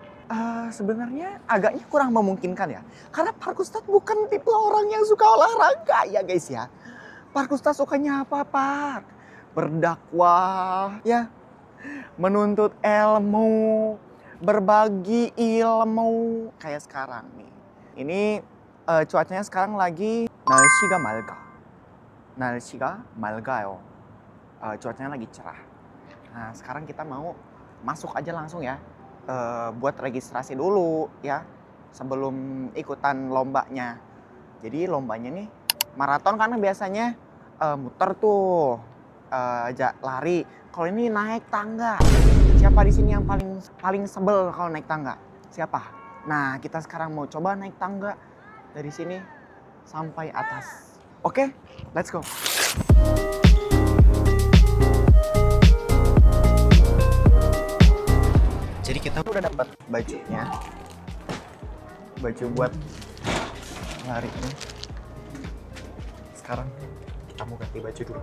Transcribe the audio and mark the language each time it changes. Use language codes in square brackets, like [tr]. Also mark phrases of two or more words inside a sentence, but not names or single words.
[id] Sebenarnya agaknya kurang memungkinkan ya. Karena Pak Ustadz bukan tipe orang yang suka olahraga ya guys ya. Pak Ustadz sukanya apa Pak? Berdakwah ya. Menuntut ilmu. Berbagi ilmu. Kayak sekarang nih. Ini cuacanya sekarang lagi [ko] 날씨가 맑아. 날씨가 맑아요. [id] Cuacanya lagi cerah. Nah sekarang kita mau masuk aja langsung ya. Buat registrasi dulu ya sebelum ikutan lombanya. Jadi lombanya nih maraton karena biasanya muter tuh lari. Kalau ini naik tangga. Siapa di sini yang paling sebel kalau naik tangga? Siapa? Nah kita sekarang mau coba naik tangga dari sini sampai atas. Oke, [en] let's go. [id] Jadi kita udah dapat bajunya, baju buat lari ini. Sekarang kita mau ganti baju dulu.